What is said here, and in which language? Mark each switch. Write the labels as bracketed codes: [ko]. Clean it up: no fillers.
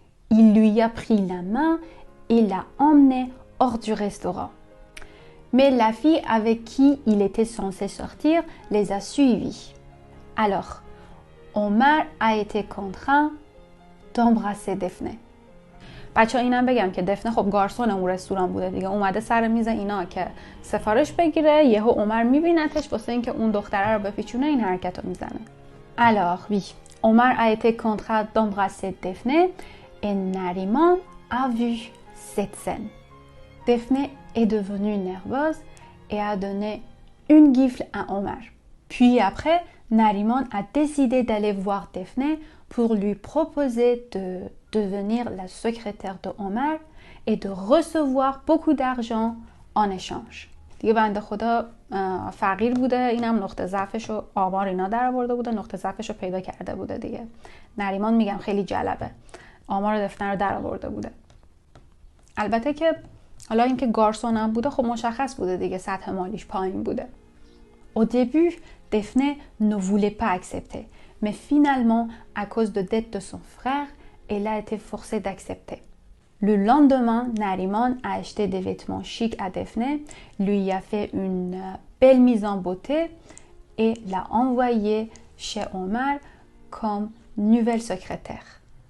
[fr] Il lui a pris la main et l'a emmenée hors du restaurant. Mais la fille avec qui il était censé sortir les a suivis. Alors, Omar a été contraint d'embrasser Daphné. [fa] بچه اینم بگم که دفنه خب گارسون اون رستوران بوده دیگه، اومده سر میز اینا که سفارش بگیره، یهو عمر میبینتش واسه اینکه اون دختره رو بپیچونه این حرکت رو میزنه. [fr] Alors oui, Omar a été contraint d'embrasser Daphné et Nariman a vu cette scène. Daphné est devenue nerveuse et a donné une gifle à Omar. Puis après, Nariman a décidé d'aller voir Daphné pour lui proposer de devenir la secrétaire de Omar et de recevoir beaucoup d'argent en échange. [fa] دیگه بنده خدا فقیر بوده، اینم نقطه ضعفش رو آمار اینا در آورده بوده، نقطه ضعفش رو پیدا کرده بوده دیگه. نریمان میگم خیلی جالبه، آمار دفنه رو در آورده بوده. البته که حالا اینکه گارسون هم بوده خب مشخص بوده دیگه، سطح مالیش پایین بوده. [fr] Au début, Daphné ne voulait pas accepter, mais finalement, à cause de dettes de son frère, elle a été forcée d'accepter. Le lendemain, Nariman a acheté des vêtements chics à Daphné, lui a fait une belle mise en beauté et l'a envoyée chez Omar comme nouvelle secrétaire.